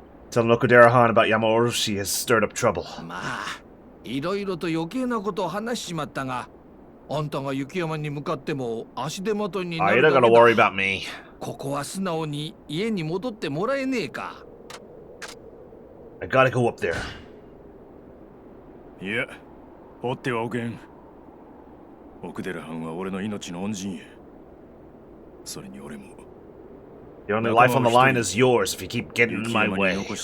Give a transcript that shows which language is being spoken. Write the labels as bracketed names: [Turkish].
[English] Telling Okudera-han about Yama-Oroshi has stirred up trouble. [Japanese] まあ、いろいろと余計なことを話しちまったが、あんたが雪山に向かっても足手まといになるだけだ。 [English] You're not gonna worry about me. [Japanese] ここは素直に家に戻ってもらえねえか。 [English] I gotta go up there. [Japanese] いや、追ってはおけん。奥寺藩は俺の命の恩人や。それに俺も。 [English] The only life on the line is yours if you keep getting in my way.